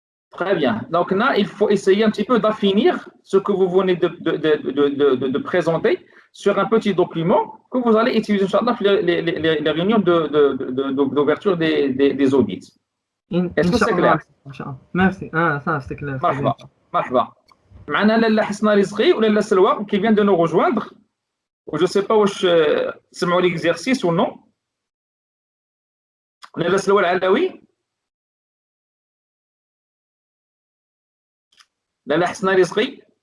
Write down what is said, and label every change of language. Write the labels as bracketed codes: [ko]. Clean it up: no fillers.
[fr] Très bien. Donc là, il faut essayer un petit peu d'affinir ce que vous venez de présenter sur un petit document que vous allez utiliser dans les réunions d'ouverture des audits. Est-ce que c'est clair? Merci. Ah, ça, c'est clair. [ar] مرحبا. مرحبا. معنا لاله حسنا رزقي ولا لاله سلوى [fr] qui vient de nous rejoindre. Je ne sais pas [ar] واش سمعوا [fr] l'exercice ou non. [ar] لاله سلوى العلوي. لاله حسنا رزقي.